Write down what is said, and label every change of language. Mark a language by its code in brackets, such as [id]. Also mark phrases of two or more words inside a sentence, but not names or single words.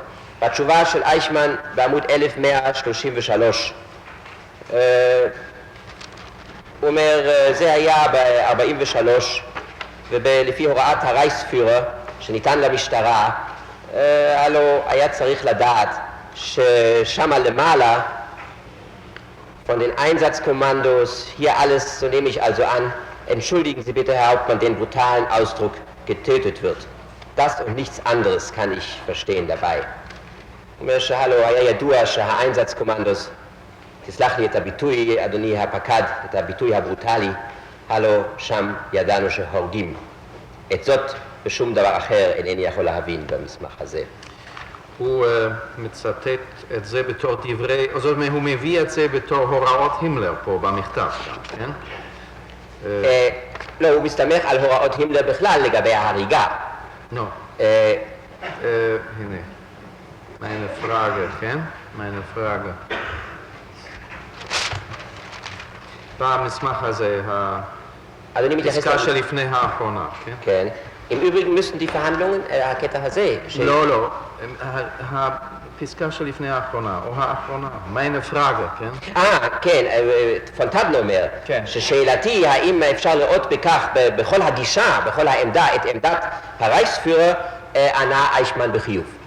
[he] בתשובה של אייכמן בעמוד 1133 הוא אומר זה היה ב-43, ולפי הוראת הרייכספירר שניתן למשטרה הלו היה צריך לדעת ששמה למעלה [de] von den Einsatzkommandos, hier alles, so nehme ich also an, entschuldigen Sie bitte, Herr Hauptmann, den brutalen Ausdruck, getötet wird. Das und nichts anderes kann ich verstehen dabei. [he] אומר שהלו היה ידוע שהאיינזץ-קומנדוס, תסלח לי את הביטוי, אדוני הפקד, את הביטוי הברוטלי, הלו שם ידענו שהורגים. את זאת ושום דבר אחר אינני יכול להבין במסמך הזה. הוא מצטט את זה בתור דברי, זאת אומרת, הוא מביא את זה בתור הוראות הימלר פה במכתב גם, כן? לא, הוא מסתמך על הוראות הימלר בכלל לגבי ההריגה. נו, הנה, [de] meine Frage, כן? meine Frage. [he] במסמך הזה, הפסקה שלפני האחרונה, כן? כן. [de] Im Übrigen müssten die Verhandlungen, [he] הקטע הזה, לא, לא, הפסקה שלפני האחרונה, או האחרונה, [de] meine Frage, [he] כן? כן, פונטבנו אומר, ששאלתי האם אפשר לראות בכך, בכל הגישה, בכל העמדה, את עמדת הרייכספירר, ענה אייכמן בחיוב.